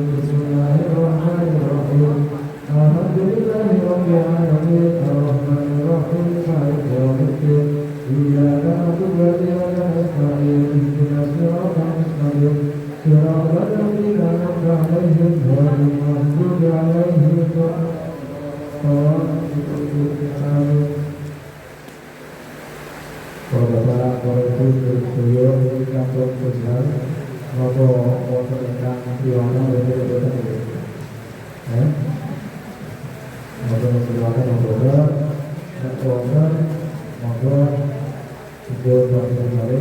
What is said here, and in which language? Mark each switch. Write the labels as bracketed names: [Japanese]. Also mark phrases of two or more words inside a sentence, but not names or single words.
[Arabic] بسم الله الرحمن الرحيم. الحمد لله رب العالمين، الرحمن الرحيم، مالك يوم الدين. إياك نعبد وإياك نستعين. اهدنا الصراط المستقيم. صراط الذين أنعمت عليهم غير المغضوب عليهم ولا الضالين. [Javanese] Bapak Ibu sedaya ingkang benar napa wonten ingkang diwana boten nggih. Monggo silakan monggo. Nek wonten monggo dipun paringi.